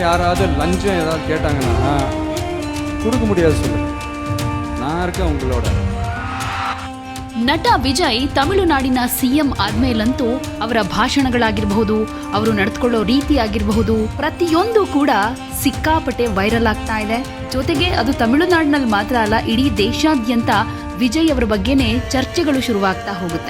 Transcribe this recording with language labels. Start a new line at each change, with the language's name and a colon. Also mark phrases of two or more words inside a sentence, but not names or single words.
Tamil: யாராவது லஞ்சம் ஏதாவது கேட்டாங்கன்னா கொடுக்க முடியாது சொல்லு. நான் இருக்கேன் உங்களோட.
Kannada: ನಟ ವಿಜಯ್ ತಮಿಳುನಾಡಿನ ಸಿಎಂ ಆದ್ಮೇಲಂತೂ ಅವರ ಭಾಷಣಗಳಾಗಿರಬಹುದು, ಅವರು ನಡೆದುಕೊಳ್ಳೋ ರೀತಿ ಆಗಿರಬಹುದು, ಪ್ರತಿಯೊಂದು ಕೂಡ ಸಿಕ್ಕಾಪಟ್ಟೆ ವೈರಲ್ ಆಗ್ತಾ ಇದೆ. ಜೊತೆಗೆ ಅದು ತಮಿಳುನಾಡಿನಲ್ಲಿ ಮಾತ್ರ ಅಲ್ಲ, ಇಡೀ ದೇಶಾದ್ಯಂತ ವಿಜಯ್ ಅವರ ಬಗ್ಗೆನೇ ಚರ್ಚೆಗಳು ಶುರುವಾಗ್ತಾ ಹೋಗುತ್ತೆ.